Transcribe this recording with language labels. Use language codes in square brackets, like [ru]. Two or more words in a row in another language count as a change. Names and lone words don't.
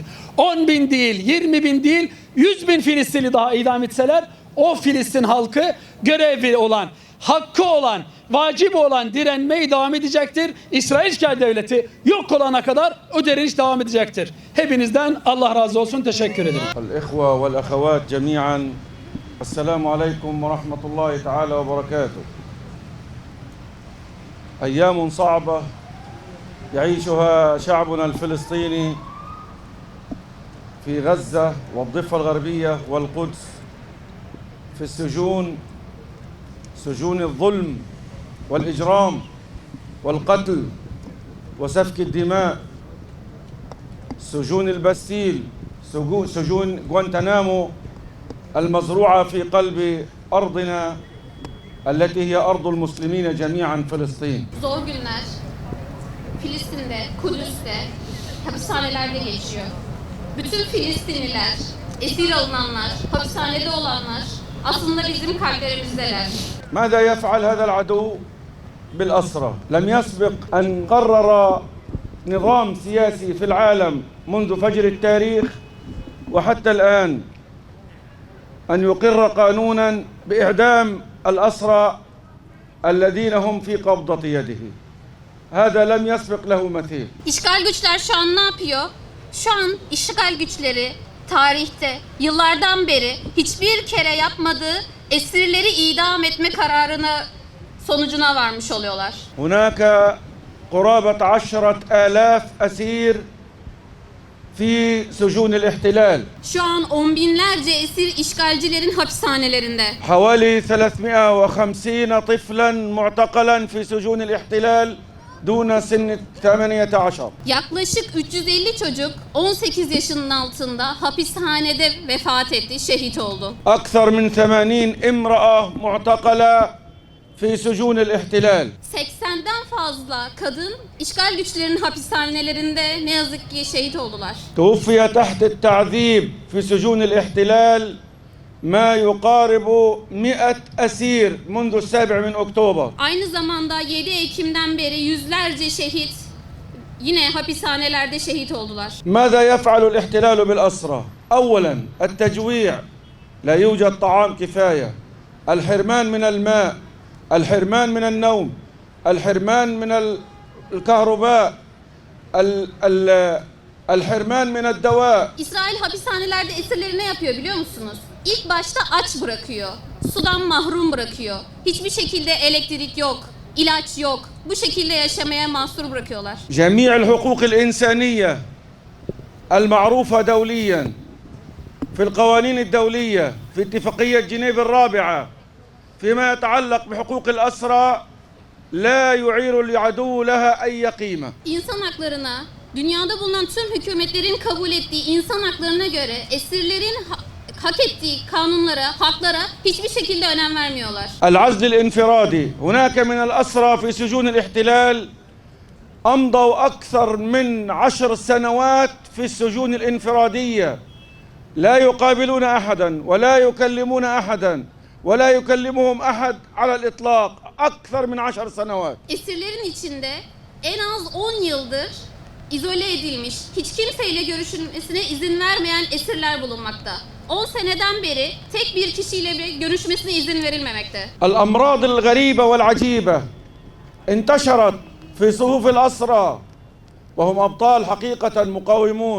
[tr] 10.000 değil, 20.000 değil, 100.000 Filistinli daha idam etseler o Filistin halkı görevi olan, hakkı olan, vacibi olan direnmeye devam edecektir. İsrail işgal devleti yok olana kadar o direniş devam edecektir. Hepinizden Allah razı olsun. Teşekkür ederim. [ar] الإخوة والأخوات جميعا السلام عليكم ورحمة الله تعالى وبركاته. أيام صعبة يعيشها شعبنا الفلسطيني في غزة والضفة الغربية والقدس في السجون، سجون الظلم والإجرام والقتل وسفك الدماء، سجون الباستيل، سجون غوانتنامو المزروعة في قلب أرضنا التي هي أرض المسلمين جميعا فلسطين. [tr] Zor günler Filistin'de, Kudüs'te, hapishanelerde geçiyor. Bütün Filistinliler, esir alınanlar, hapishanede olanlar aslında bizim kalplerimizdeler. [ar] ماذا يفعل هذا العدو بالأسرى؟ لم يسبق أن قرر نظام سياسي في العالم منذ فجر التاريخ وحتى الآن أن يقر قانونا بإعدام الأسرى الذين هم في قبضة يده. هذا لم يسبق له مثيل. [tr] İşgal güçler şu an ne yapıyor? Şu an işgal güçleri tarihte yıllardan beri hiçbir kere yapmadığı esirleri idam etme kararına sonucuna varmış oluyorlar. [ar] هناك قرابة 10,000 أسير في سجون الاحتلال. [tr] Şu an on binlerce esir işgalcilerin hapishanelerinde. [ar] حوالي 350 طفلا معتقلا في سجون الاحتلال دون سن 18. [tr] Yaklaşık 350 çocuk 18 yaşının altında hapishanede vefat etti, şehit oldu. [ar] أكثر من 80 امرأة معتقلة في سجون الاحتلال. [tr] 80'den fazla kadın işgal güçlerinin hapishanelerinde ne yazık ki şehit oldular. [ar] توفي تحت التعذيب في سجون الاحتلال ما يقارب 100 أسير منذ 7 من أكتوبر. [tr] Aynı zamanda 7 Ekim'den beri yüzlerce şehit yine hapishanelerde şehit oldular. [ar] ماذا يفعل الاحتلال بالأسرى؟ أولا التجويع، لا يوجد طعام كفاية، الحرمان من الماء، الحرمان من النوم، الحرمان من الكهرباء، الحرمان من الدواء. [tr] İsrail hapishanelerde esirleri ne yapıyor biliyor musunuz? İlk başta aç bırakıyor. Sudan mahrum bırakıyor. Hiçbir şekilde elektrik yok, ilaç yok. Bu şekilde yaşamaya mahsur bırakıyorlar. [ar] جميع الحقوق الإنسانية المعروفة دوليا في القوانين الدولية في اتفاقية جنيف الرابعة فيما يتعلق بحقوق الأسرى لا يعير العدو لها أي قيمة. [tr] İnsan haklarına, dünyada bulunan tüm hükümetlerin kabul ettiği insan haklarına göre esirlerin hak ettiği kanunlara, haklara hiçbir şekilde önem vermiyorlar. [ar] العزل الانفرادي، هناك من الأسرى في سجون الاحتلال أمضوا أكثر من 10 سنوات في السجون الانفرادية، لا يقابلون أحدا ولا يكلمون أحدا ولا يكلمهم أحد على الإطلاق. أكثر من 10 سنوات. [tr] Esirlerin içinde en az 10 yıldır izole edilmiş, hiç kimseyle görüşülmesine izin vermeyen esirler bulunmakta. 10 seneden beri tek bir kişiyle bile görüşmesine izin verilmemekte. [ar] الأمراض الغريبة والعجيبة انتشرت في صفوف الأسرى وهم أبطال حقيقة مقاومون.